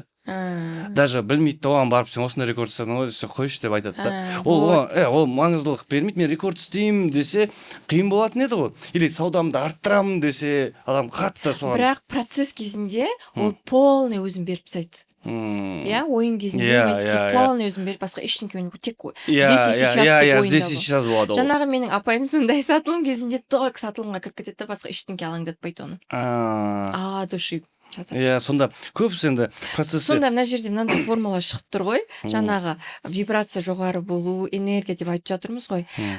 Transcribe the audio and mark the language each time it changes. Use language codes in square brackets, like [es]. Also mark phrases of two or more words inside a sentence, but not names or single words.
[kk] Даже білмейді да, оған барып сен осындай рекорд істедің ғой десе, қойшы деп айтады да. Ол маңыздылық бермейді, мен рекорд істеймін десе қиын болатын еді ғой. Или саудамды арттырамын десе, адам қатты соған. Бірақ процесс кезінде ол полный өзін беріп тастайды. Иә, ойын кезінде полный өзін беріп, басқа ештеңе ойнамайды, тек [ru] здесь и сейчас [kk] болады ол. Жаңағы менің апайым сондай сатылым кезінде только сатылымға кіріп кетеді, басқа ештеңе алаңдатпайды оны. Души жатады. Иә, сонда көбісі енді процесс. Сонда мына жерде мынандай формула шығып тұр ғой, жаңағы вибрация жоғары болу, энергия деп айтып жатырмыз ғой.